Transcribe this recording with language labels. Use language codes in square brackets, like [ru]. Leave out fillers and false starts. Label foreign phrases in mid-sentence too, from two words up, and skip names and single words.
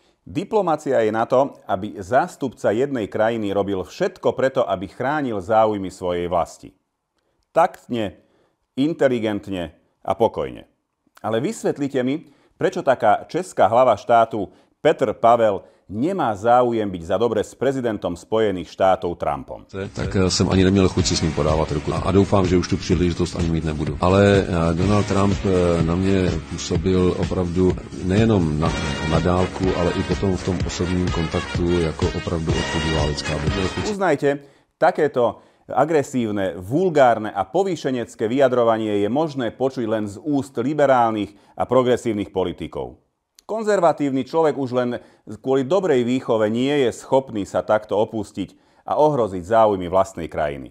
[sk] Diplomacia je na to, aby zástupca jednej krajiny robil všetko preto, aby chránil záujmy svojej vlasti. Taktne, inteligentne a pokojne. Ale vysvetlite mi, prečo taká česká hlava štátu Petr Pavel nemá záujem byť za dobre s prezidentom Spojených štátov Trumpom. [cs] Tak jsem ani neměl chuť si s ním podávat ruku a doufám, že už tu příležitost ani mít nebudu. Ale Donald Trump na mě působil opravdu nejenom na dálku, ale i potom v tom osobním kontaktu jako opravdu odpovědná lidská bytost. [sk] Uznajte, takéto agresívne, vulgárne a povýšenecké vyjadrovanie je možné počuť len z úst liberálnych a progresívnych politikov. Konzervatívny človek už len kvôli dobrej výchove nie je schopný sa takto opustiť a ohroziť záujmy vlastnej krajiny.